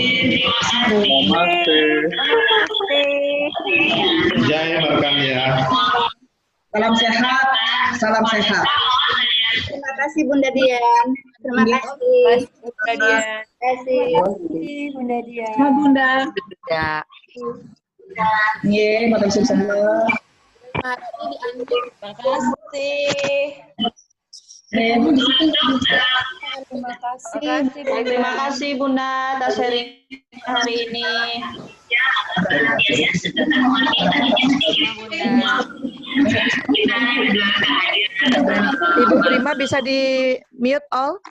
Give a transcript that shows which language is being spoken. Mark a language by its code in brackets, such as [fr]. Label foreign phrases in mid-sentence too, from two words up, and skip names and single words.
[id] Namaste. Jaya Markamya. Salam sehat, salam sehat. Terima kasih Bunda Dian. Terima kasih Bunda Dian. Terima kasih Bunda Dian. Sama Bunda. Ya. Ye, [jv] matur suwun [id] semua. Terima kasih. Terima kasih Bunda atas sharing hari ini. Ibu Prima bisa di [en] mute all.